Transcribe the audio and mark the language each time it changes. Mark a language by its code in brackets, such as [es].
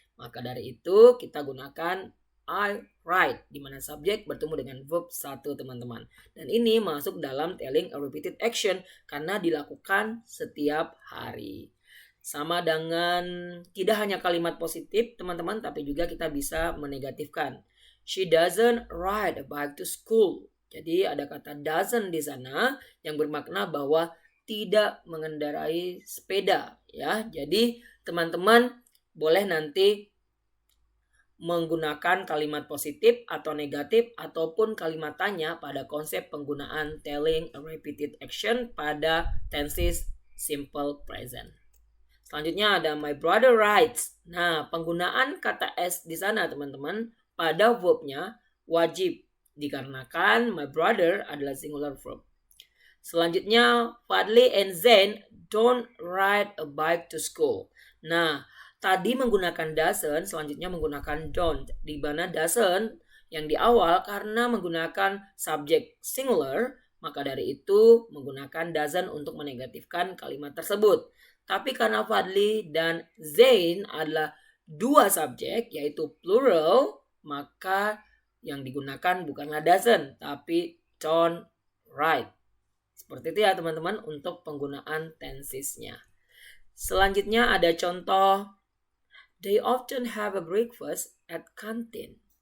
[id] Maka dari itu kita gunakan I write, di mana subjek bertemu dengan verb 1 teman-teman. Dan ini masuk dalam [en] telling a repeated action [id] karena dilakukan setiap hari. Sama dengan tidak hanya kalimat positif teman-teman, tapi juga kita bisa menegatifkan. [en] She doesn't ride a bike to school. [id] Jadi ada kata doesn't di sana yang bermakna bahwa tidak mengendarai sepeda ya. Jadi teman-teman boleh nanti menggunakan kalimat positif atau negatif ataupun kalimat tanya pada konsep penggunaan [en] telling a repeated action [id] pada tenses simple present. Selanjutnya ada [en] my brother rides. [id] Nah, penggunaan kata s di sana teman-teman pada verbnya wajib dikarenakan [en] my brother [id] adalah singular verb. Selanjutnya [en] Fadli and Zain don't ride a bike to school. [id] Nah, tadi menggunakan doesn't, selanjutnya menggunakan don't. Di mana doesn't yang di awal karena menggunakan subjek singular, maka dari itu menggunakan doesn't untuk menegatifkan kalimat tersebut. Tapi karena Fadli dan Zain adalah dua subjek yaitu plural, maka yang digunakan bukanlah doesn't tapi don't ride. Seperti itu ya teman-teman untuk penggunaan tensesnya. Selanjutnya ada contoh [en] they often have a breakfast at canteen.